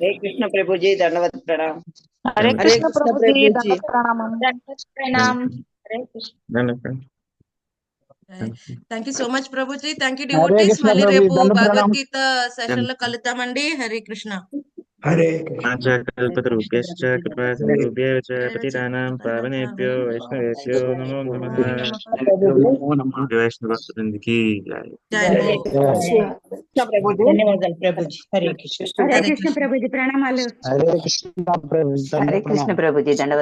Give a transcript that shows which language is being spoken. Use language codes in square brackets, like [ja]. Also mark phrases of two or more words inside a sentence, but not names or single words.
[te] హరే కృష్ణ ప్రభుజీ దండవత్ ప్రణామం. హరే కృష్ణ ప్రభుజీ దండవత్ ప్రణామం. [en] Thank you so much ప్రభుజీ. Thank you devotees. [te] మళ్ళీ రేపు భగవద్గీత సెషన్ లో కలుద్దామండి. హరే కృష్ణ. [sa] కల్పతరుభ్యశ్చ కృపాసింధుభ్యో చ పతితానాం పావనేభ్యో వైష్ణవేభ్యో నమో నమః. [te] వైష్ణవ భక్తులందరికీ జై. జై హో. ధన్యవాదాలు ప్రభుజీ. హరే కృష్ణ. హరే కృష్ణ ప్రభుజీ. ప్రణామాలు. హరే కృష్ణ ప్రభుజీ దండవత్